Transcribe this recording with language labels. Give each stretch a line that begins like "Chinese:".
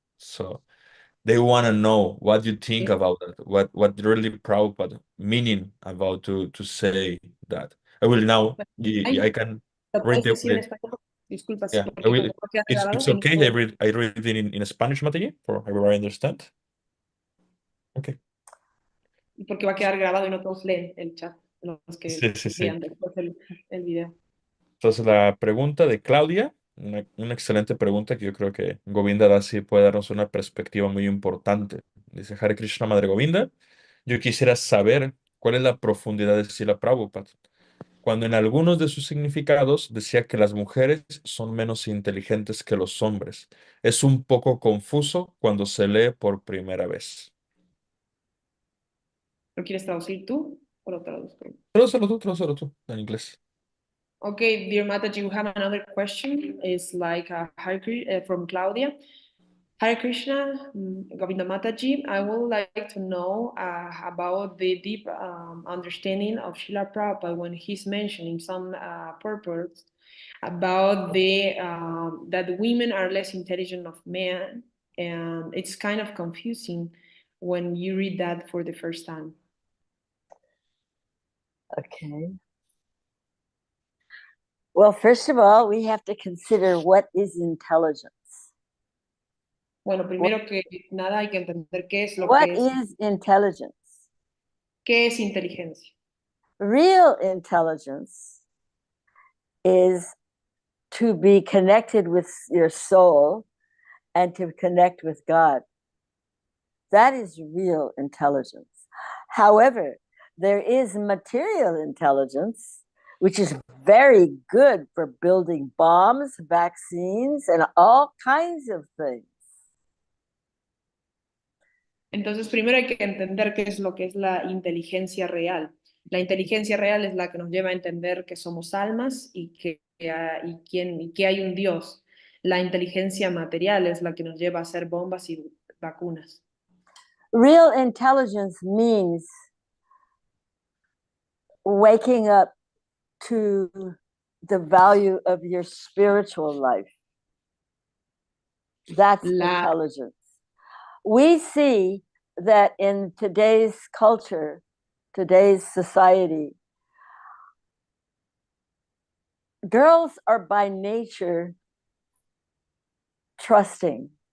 English: So they want to know what you think about that, what really Prabhupada meaning about to say that. I will now, I can read the,
Spanish: Disculpa,
English: yeah, I will, it's okay, I read it in Spanish, Matei, for everybody understand. Okay.
Spanish: Porque va a quedar grabado y no todos leen el chat, los que vean después el video. Entonces la pregunta de Claudia, una excelente pregunta que yo creo que Govinda Dasi puede darnos una perspectiva muy importante. Dice Hare Krishna, Madre Govinda, yo quisiera saber cuál es la profundidad de Śrīla Prabhupāda, cuando en algunos de sus significados decía que las mujeres son menos inteligentes que los hombres. Es un poco confuso cuando se lee por primera vez. ¿Lo quieres traducir tú o lo traduzco? Tradúcelo tú, en inglés.
English: Okay, dear Mataji, we have another question. It's like from Claudia. Hare Krishna, Govinda Mataji, I would like to know about the deep understanding of Śrīla Prabhupada when he's mentioning some purpose about that women are less intelligent of men, and it's kind of confusing when you read that for the first time. Okay. Well, first of all, we have to consider what is intelligence.
Spanish: Bueno, primero que nada hay que entender qué es lo
English: What
Spanish: que es.
English: is intelligence?
Spanish: ¿Qué es inteligencia?
English: Real intelligence is to be connected with your soul and to connect with God. That is real intelligence. However, there is material intelligence, which is very good for building bombs, vaccines, and all kinds of things.
Spanish: Entonces, primero hay que entender qué es lo que es la inteligencia real. La inteligencia real es la que nos lleva a entender que somos almas y que hay un Dios. La inteligencia material es la que nos lleva a hacer bombas y vacunas.
English: Real intelligence means waking up to the value of your spiritual life. That's intelligence. We see that in today's culture, today's society, girls are by nature trusting.